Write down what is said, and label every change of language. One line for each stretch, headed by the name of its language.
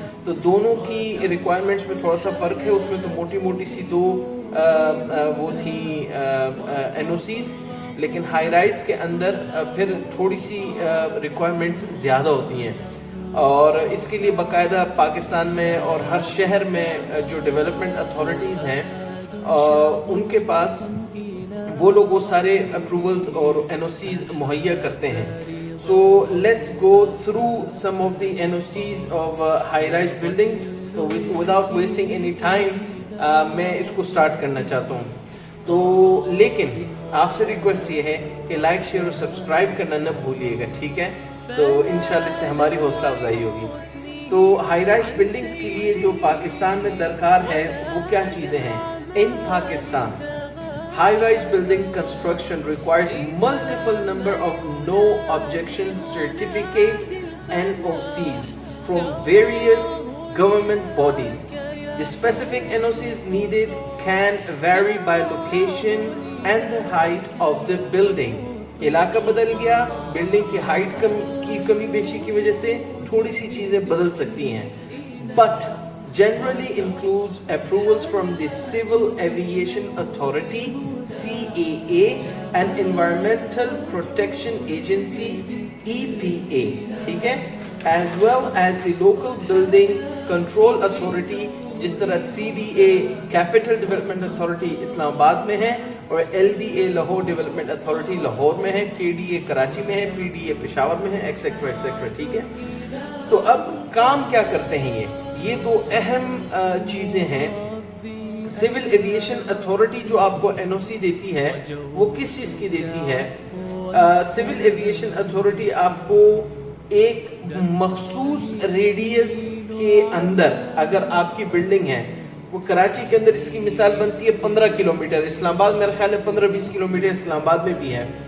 Urdu: تو دونوں کی ریکوائرمنٹس میں تھوڑا سا فرق ہے. اس میں تو موٹی موٹی سی دو وہ تھی این او سیز، لیکن ہائی رائز کے اندر پھر تھوڑی سی ریکوائرمنٹس زیادہ ہوتی ہیں. اور اس کے لیے باقاعدہ پاکستان میں اور ہر شہر میں جو ڈیولپمنٹ اتھارٹیز ہیں ان کے پاس وہ لوگ وہ سارے اپروولز اور این او سیز مہیا کرتے ہیں.
English: So let's go through some of the NOCs of high-rise buildings. So without wasting any time,
Urdu: میں اس کو سٹارٹ کرنا چاہتا ہوں. تو لیکن آپ سے ریکویسٹ یہ ہے کہ لائک، شیئر اور سبسکرائب کرنا نہ بھولیے گا، ٹھیک ہے؟ تو انشاءاللہ اس سے ہماری حوصلہ افزائی ہوگی. تو ہائی رائز بلڈنگز کے لیے جو پاکستان میں درکار ہے وہ کیا چیزیں ہیں؟
English: In Pakistan high-rise building construction requires multiple number of no objection certificates NOCs from various government bodies. The specific NOCs needed can vary by location and the height of the building.
Urdu: علاقہ بدل گیا، بلڈنگ کی ہائٹ کی کمی بیشی کی وجہ سے تھوڑی سی چیزیں بدل سکتی ہیں.
English: But generally includes approvals from the Civil Aviation Authority CAA and Environmental Protection Agency EPA,
Urdu: ٹھیک ہے،
English: as well as the Local Building Control Authority
Urdu: جس طرح CDA Capital Development Authority اسلام آباد میں ہے اور LDA Lahore development authority Lahore میں ہے، KDA کراچی میں ہے، PDA پشاور میں ہے، ایکسیکٹرا ایکسیکٹرا. ٹھیک ہے، تو اب کام کیا کرتے ہیں یہ دو اہم چیزیں ہیں. سول ایویشن اتھارٹی جو آپ کو این او سی دیتی ہے وہ کس چیز کی دیتی ہے؟ سول ایویشن اتھارٹی آپ کو ایک مخصوص ریڈیس کے اندر، اگر آپ کی بلڈنگ ہے، وہ کراچی کے اندر اس کی مثال بنتی ہے 15 کلومیٹر، اسلام آباد میرے خیال ہے 15-20 کلومیٹر اسلام آباد میں بھی ہے،